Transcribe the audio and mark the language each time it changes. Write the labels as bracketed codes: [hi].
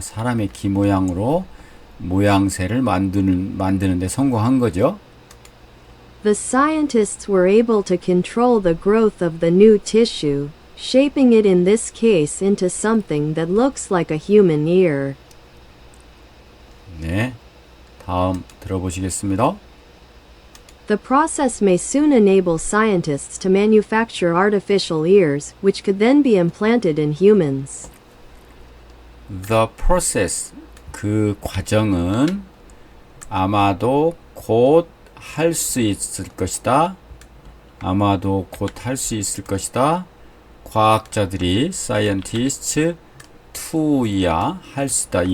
[ko] 사람의 귀 모양으로 모양새를 만드는 데 성공한 거죠. [en] The scientists were able to control the growth of the new tissue, shaping it in this case into something that looks like a human ear. [ko] 네, 다음 들어보시겠습니다. [en] The process may soon enable scientists to manufacture artificial ears, which could then be implanted in humans. The process, [ko] 그 과정은 아마도 곧 할 수 있을 것이다. 아마도 곧 할 수 있을 것이다. 과학자들이 scientists to야 할 수 있다.